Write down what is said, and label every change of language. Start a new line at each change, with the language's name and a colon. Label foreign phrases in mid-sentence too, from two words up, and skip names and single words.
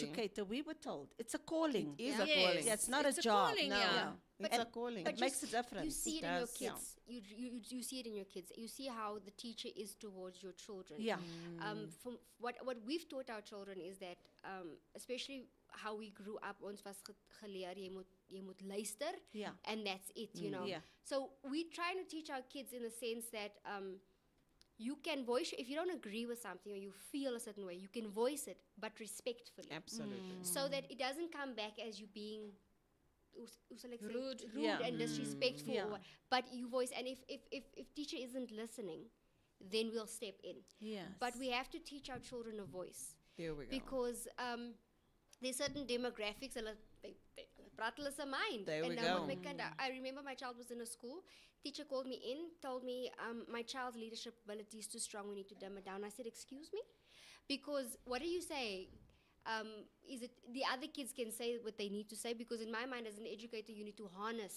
English: educator, we were told it's a calling. It is Yeah. a Yes. calling. Yeah, it's not It's a a job. calling, No, yeah. it's And- a calling. It makes a difference. You see It it in your does, yeah. kids. You see it in your kids. You see how the teacher is towards your children. Yeah. From what we've taught our children is that, especially how we grew up,
Afrikaans: ons was geleer, jy moet luister,
English: Yeah. and that's it, you know. Yeah. So we try to teach our kids in the sense that you can voice, if you don't agree with something or you feel a certain way, you can voice it, but respectfully. Absolutely. So that it doesn't come back as you being
Afrikaans: hoe sal ek sê,
English: Rude. rude Yeah. and disrespectful, Yeah. or what, but you voice. And if teacher isn't listening, then we'll step in. Yes. But we have to teach our children a voice There we go. because there's certain demographics and they
Afrikaans: praat hulle se
English: mind. There we
Afrikaans: En nou
English: go.
Afrikaans: moet my kind,
English: I remember my child was in a school. Teacher called me in, told me my child's leadership ability is too strong. We need to dumb it down. I said, excuse me, because what do you say? Is it the other kids can say what they need to say? Because in my mind, as an educator, you need to harness